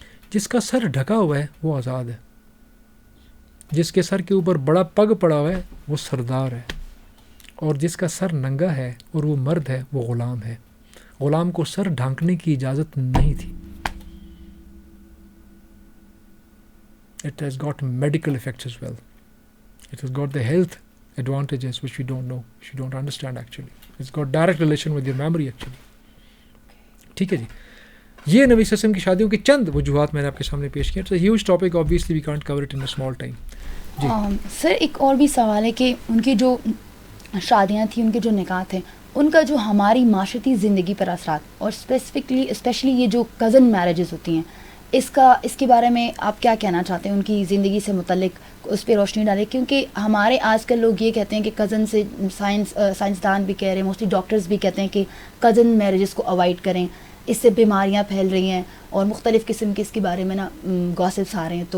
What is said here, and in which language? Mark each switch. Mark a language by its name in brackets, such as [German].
[Urdu] جس کا سر ڈھکا ہوا ہے وہ آزاد ہے، جس کے سر کے اوپر بڑا پگ پڑا ہوا ہے وہ سردار ہے، اور جس کا سر ننگا ہے اور وہ مرد ہے وہ غلام ہے. غلام کو سر ڈھانکنے کی اجازت نہیں تھی. [English] It has got medical effects as well. It has got the health advantages which we don't know, which we don't understand actually. It's got direct relation with your memory actually. [Urdu] ٹھیک ہے جی، یہ نبی صلی اللہ علیہ وسلم کی شادیوں کی چند وجوہات میں نے آپ کے سامنے پیش کیا. [English] It's a huge topic, obviously we can't cover it in a small time. [Urdu] جی سر ایک اور بھی سوال ہے کہ ان کی جو شادیاں تھیں، ان کے جو نکاح تھے، ان کا جو ہماری معاشرتی زندگی پر اثرات، اور اسپیشلی یہ جو کزن میرجز ہوتی ہیں، اس کے بارے میں آپ کیا کہنا چاہتے ہیں؟ ان کی زندگی سے متعلق اس پہ روشنی ڈالیں، کیونکہ ہمارے آج کل لوگ یہ کہتے ہیں کہ کزن سے سائنسدان بھی کہہ رہے ہیں، موسٹلی ڈاکٹرز بھی کہتے ہیں کہ کزن میرجز کو اوائڈ کریں، اس سے بیماریاں پھیل رہی ہیں اور مختلف قسم کے اس کے بارے میں گاسپس آ رہے ہیں.